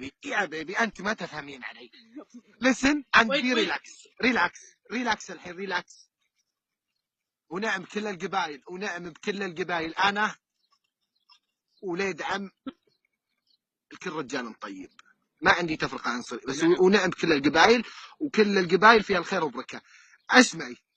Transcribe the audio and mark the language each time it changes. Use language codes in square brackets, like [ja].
[ar] يا بيبي انت ما تفهمين علي. [en] listen and be relax [ar] الحين ريلاكس. ونعم بكل القبائل انا وليد عم الكل رجال طيب ما عندي تفرقه عنصري بس. ونعم بكل القبائل وكل القبائل فيها الخير والبركه. اسمعي.